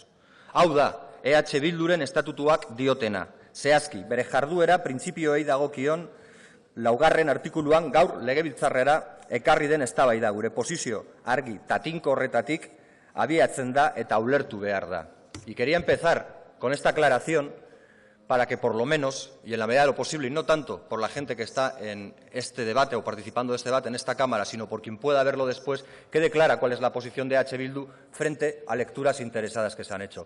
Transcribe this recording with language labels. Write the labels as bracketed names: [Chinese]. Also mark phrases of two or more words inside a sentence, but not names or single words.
[Basque] Hau da, EH Bilduren estatutuak diotena. Zehazki, bere jarduera printzipioei dagokion 4. artikuluan gaur legebiltzarrera ekarri den eztabaida gure posizio argi tatinko horretatik abiatzen da eta ulertu behar da. [Spanish] Y quería empezar con esta aclaración para que por lo menos, y en la medida de lo posible, y no tanto por la gente que está en este debate o participando de este debate en esta Cámara, sino por quien pueda verlo después, quede clara cuál es la posición de EH Bildu frente a lecturas interesadas que se han hecho.